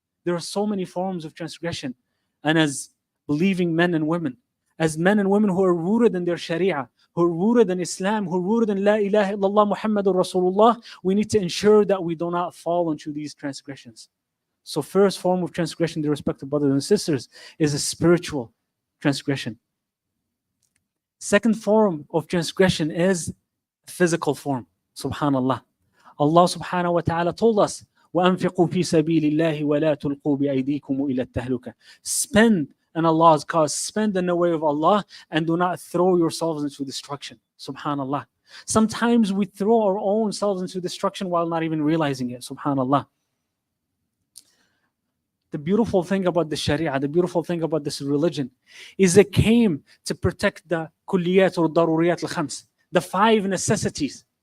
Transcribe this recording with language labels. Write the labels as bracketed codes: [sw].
[en] There are so many forms of transgression. And as believing men and women, as men and women who are rooted in their sharia, who are rooted in Islam, who are rooted in La ilaha illallah Muhammadur Rasulullah, we need to ensure that we do not fall into these transgressions. So first form of transgression, dear respected brothers and sisters, is a spiritual transgression. Second form of transgression is physical form. Subhanallah. Allah subhanahu wa ta'ala told us, [ar] وَأَنفِقُوا فِي سَبِيلِ اللَّهِ وَلَا تُلْقُوا بِأَيْدِيكُمْ إِلَى التَّهْلُكَةِ. [en] Spend in Allah's cause, spend in the way of Allah, and do not throw yourselves into destruction. Subhanallah. Sometimes we throw our own selves into destruction while not even realizing it. Subhanallah. The beautiful thing about the Sharia, the beautiful thing about this religion, is it came to protect the kulliyat or daruriyat al-khams, the 5 necessities.